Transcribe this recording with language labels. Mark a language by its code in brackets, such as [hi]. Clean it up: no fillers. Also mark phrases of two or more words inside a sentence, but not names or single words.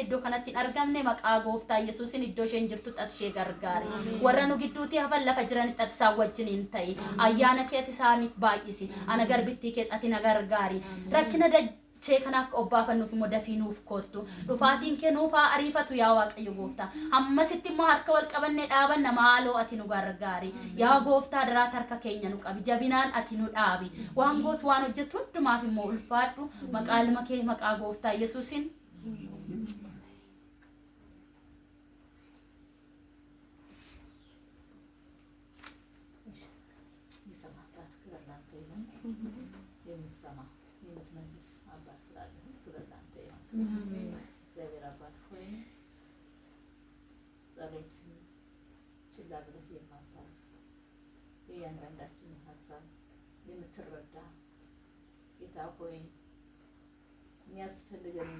[om] iddoo kanatti hin argamne maqaa gooftaa Yesuusin iddoo isheen jirtu xat ishee gargaar warra nu gidduuti hafan lafa jiran xat isaa wajjiniin ta'i ayyaana keeti isaaniif baay'isi ana garbittii keessatti nagargaari rakkina dachee kana akka obbaafannuuf immoo dafiinuuf koostu dhufaatiin kee nuuf haa ariifatu yaa waaqayyo gooftaa ammasitti immoo harka wal qabannee dhaabanna maaloo ati nu gargaari yaa gooftaa daraat harka keenya nu qabi jabinaan ati nu dhaabi waan gootu waan hojjetu hundumaaf immoo ulfaadhu maqaa ilma kee maqaa gooftaa Yesuusin [am] የምትሰማ የምትመልስ አባት ስላለህ ክብር ላንተ ይሁን። እግዚአብሔር አባት ሆይ ጸሎትን ችላ ብለህ የማታልፍ የእያንዳንዳችንን ሀሳብ የምትረዳ ጌታ ሆይ የሚያስፈልገንን